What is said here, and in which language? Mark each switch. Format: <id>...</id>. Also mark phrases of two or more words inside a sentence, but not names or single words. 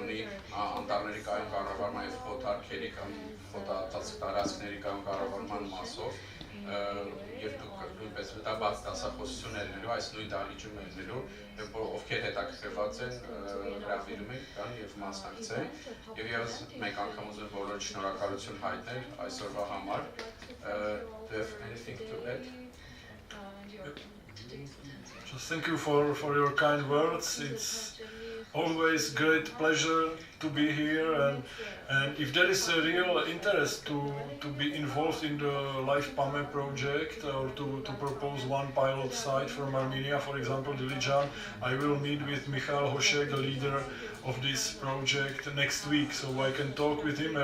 <hy>ունի անտառների կայուն կառավարման եւ խոթարքերի կամ խոթատած տարածքների կայուն կառավարման մասով, եւ դուք նույնպես մտաբաց դասախոսություն ելնելու, այս նույն դահլիճում ելնելու, եւ ովքեր հետաքրքրված են, հրավիրում եք կան եւ մասնակցեն։ Եվ եւս մեկ անգամ ուզում եմ բոլորին շնորհակալություն հայտնել այսօրվա համար։</hy> <en>Do you have anything to add? Just thank you for your kind words. It's always great pleasure to be here, and if there is a real interest to be involved in the Life Palmer project, or to propose one pilot site from Armenia, for example Dilijan, I will meet with Michal Hošek, the leader of this project, next week, so I can talk with him.</en>